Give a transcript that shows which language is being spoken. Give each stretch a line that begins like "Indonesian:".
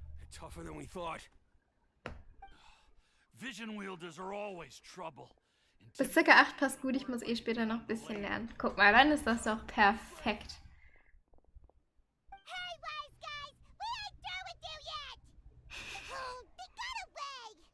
English: Tougher than we thought. Vision wielders are always trouble.
German: Bis ca. 8 passt gut, ich muss eh später noch ein bisschen lernen. Guck mal, dann ist das doch perfekt.
English: Hey, wise guys! We ain't through with you yet! Oh, they got away!